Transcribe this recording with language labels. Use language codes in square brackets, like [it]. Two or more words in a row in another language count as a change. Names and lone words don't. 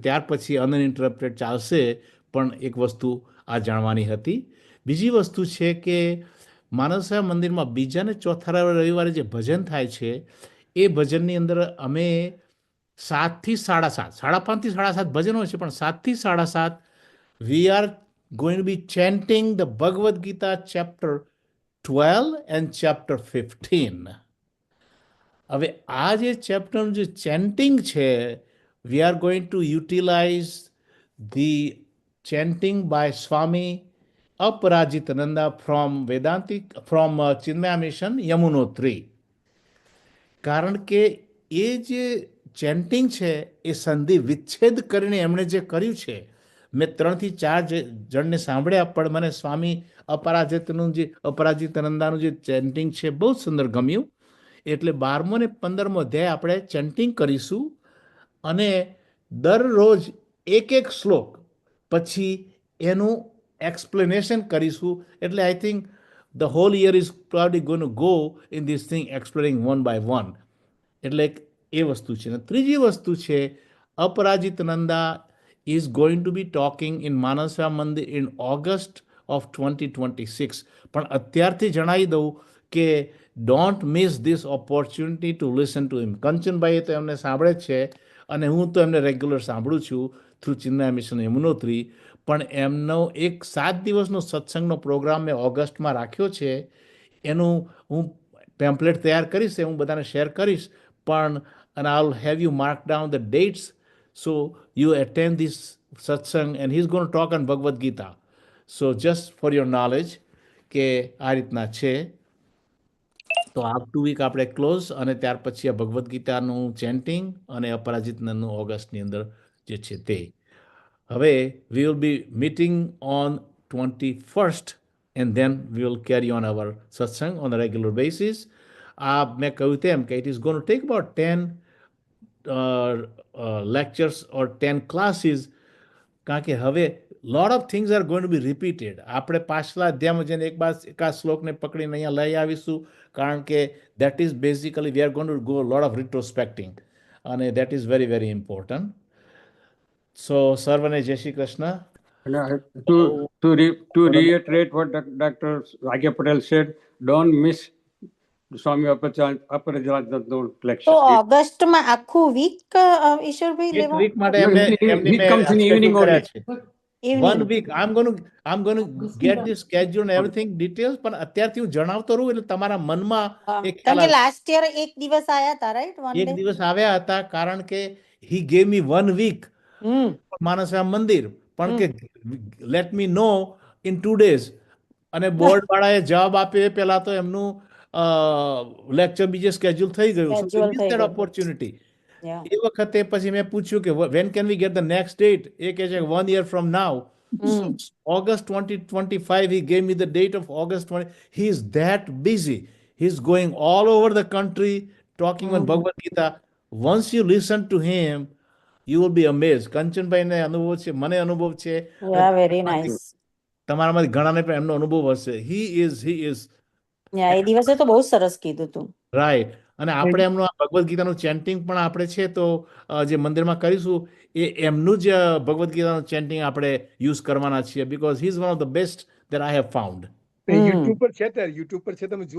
[gu] ત્યાર પછી અનઇન્ટરપ્ટેડ ચાલશે, પણ એક વસ્તુ આ જાણવાની હતી. બીજી વસ્તુ છે કે માનસા મંદિરમાં બીજા ને ચોથા રવિવારે જે ભજન થાય છે, એ ભજનની અંદર અમે 7 થી 7:30, 5:30 થી 7:30 ભજન હોય છે, પણ 7 થી 7:30 [en] we are going to be chanting the Bhagavad Gita chapter 12 and chapter 15. [gu] હવે આ જે ચેપ્ટરનું જે ચેન્ટિંગ છે, [en] we are going to utilize the chanting by Swami Aparajitananda from Chinmaya Mission Yamunotri. [gu] કારણ કે એ જે ચેન્ટિંગ છે એ સંધિ વિચ્છેદ કરીને એમણે જે કર્યું છે, મેં 3 થી 4 જણને સાંભળ્યા, પણ મને સ્વામી અપરાજિતાનંદાનું જે ચેન્ટિંગ છે બહુ સુંદર ગમ્યું. એટલે 12મો અને 15મો અધ્યાય આપણે ચેન્ટિંગ કરીશું, અને દરરોજ એક શ્લોક પછી એનું એક્સપ્લેનેશન કરીશું. [en] એટલે I think the whole year is probably going to go in this thing, explaining one by one. [gu] એટલે એ વસ્તુ છે. અને ત્રીજી વસ્તુ છે, [en] અપરાજિતાનંદા is going to be talking in Manasva Mandir in August of 2026. [gu] પણ અત્યારથી જણાવી દઉં કે [en] don't miss this opportunity to listen to him. [gu] કંચનભાઈએ તો એમને સાંભળે જ છે, અને હું તો એમને રેગ્યુલર સાંભળું છું થ્રુ ચિન્મય મિશન યમુનોત્રી. પણ એમનો એક 7 દિવસનો સત્સંગનો પ્રોગ્રામ મેં ઓગસ્ટમાં રાખ્યો છે. એનું હું પેમ્પલેટ તૈયાર કરીશ, હું બધાને શેર કરીશ, પણ [en] and I'll have you mark down the dates so you attend this satsang, and he's going to talk on Bhagavad Gita. so just for your knowledge [gu] કે આ રીતના છે. તો આ 2 વીક આપણે ક્લોઝ અને ત્યાર પછી આ ભગવદ્ ગીતાનું ચેન્ટિંગ અને અપરાજિતનું ઓગસ્ટની અંદર જે છે તે. [en] હવે we will be meeting on 21st and then we will carry on our satsang on a regular basis. [gu] આ મેં કહ્યું તેમ કે [en] it is going to take about 10 lectures or 10 classes [gu] કારણ કે હવે [en] lot of things are going to be repeated. [gu] આપણે પાછલા અધ્યાયમાં જઈને એકાદ શ્લોકને પકડીને અહીંયા લઈ આવીશું કારણ કે [en] that is basically we are going to go a lot of retrospecting [gu] અને [en] that is very very important. [gu] So સર્વને જય શ્રી કૃષ્ણ. [en] And to reiterate what Dr. Ragya Patel said, don't miss Swami Aparajit's [gu] તો [en] lecture. [gu] ઓગસ્ટમાં આખું વીક ઈશ્વરભાઈ એક લેવા વીક માટે એમને [en] It comes in evening [gu] કર્યા [en] only. [gu] છે. [en] Evening. 1 week I'm going to get this schedule and everything details [gu] પણ અત્યારથી હું જણાવતો રહું એટલે તમારા મનમાં એક ખ્યાલ કારણ કે આવે. [en] last year [gu] એક દિવસ આયા હતા [en] right one [gu] એક ડે દિવસ આવ્યા હતા કારણ કે [en] he gave me 1 week [gu] માનસરામ મંદિર પણ કે [en] let me know in 2 days [gu] અને બોર્ડ વાળાએ જવાબ આપ્યો એ પહેલા તો એમનું લેક્ચર બીજે સ્કેડ્યુલ થઈ ગયું Schedule થઈ ગયું. [en] ઓપોર્ચ્યુનિટી [gu] એ વખતે પછી મેં પૂછ્યું કે [en] when can we get the next date [gu] એ કહે છે [en] 1 year from now. August 2025 he gave me the date of August 20. He is that busy. He's going all over the country talking on Bhagavad Gita. Once you listen to him you will be amazed. [gu] કંચનભાઈને અનુભવ છે, મને અનુભવ છે, [en] ya very nice [gu] તમારામાંથી ઘણાને પણ એમનો અનુભવ હશે. [en] he is [gu] યા એ દિવસે તો બહુ સરસ કીધું તું રાઈટ. અને આપણે એમનું આ ભગવદ્ ગીતાનું ચેન્ટિંગ પણ આપણે છે તો જે મંદિરમાં કરીશું એ એમનું જ ભગવદ્ ગીતાનું ચેન્ટિંગ આપણે યુઝ કરવાના છીએ [en] because he is one of the best that I have found. [gu] યુટ્યુબ પર છે ત્યારે યુટ્યુબ પર છે તમે જુઓ